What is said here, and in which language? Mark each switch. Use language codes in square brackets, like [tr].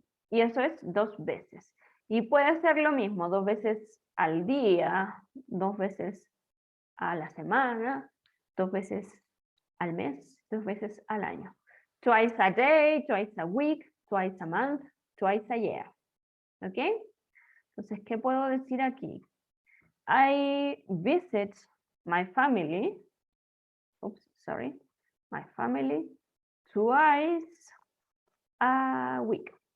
[es] Y eso es dos veces. Y puede ser lo mismo, dos veces al día, dos veces a la semana, dos veces al mes, dos veces al año. [en] Twice a day, twice a week, twice a month, twice a year. [es] ¿Ok? Entonces, ¿qué puedo decir aquí? [en] I visit my family. Oops, sorry. My family twice a week.